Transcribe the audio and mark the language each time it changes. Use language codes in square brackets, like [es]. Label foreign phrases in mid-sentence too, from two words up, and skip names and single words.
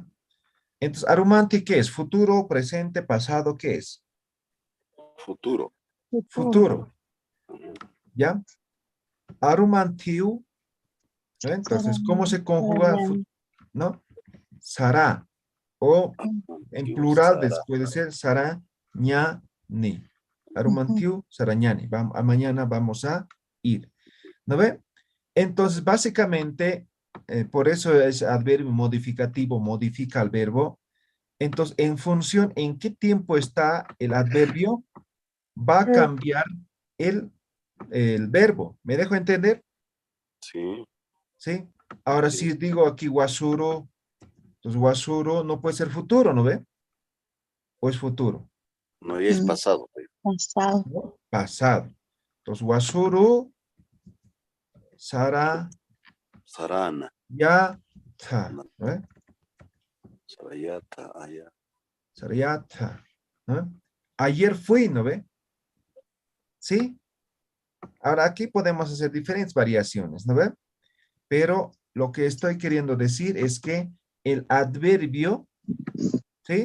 [es] Entonces, aromanti, ¿qué es? ¿Futuro, presente, pasado? ¿Qué es? Futuro. Futuro, ¿ya? Aromantiu, ¿no? Entonces, ¿cómo se conjuga? ¿No? Sará, o en plural puede ser sará, ña, ni. [ay] Arumantiu, sarañani. [es] Mañana vamos a ir. ¿No ve? Entonces, básicamente, por eso es adverbio modificativo, modifica el verbo. Entonces, en función en qué tiempo está el adverbio, va a cambiar el verbo. ¿Me dejo entender? Sí. ¿Sí? Ahora, si digo aquí wasuro, entonces wasuro no puede ser futuro, ¿no ve? ¿O es futuro? No, ya es pasado. Pasado. ¿No? Pasado. Entonces, [ay] wasuru, sara, Sarana. [es] ya, ta. ¿No? Sarayata, allá. Sarayata. ¿No? Ayer fui, ¿no ve? ¿Sí? Ahora aquí podemos hacer diferentes variaciones, ¿no ve? Pero lo que estoy queriendo decir es que el adverbio, ¿sí?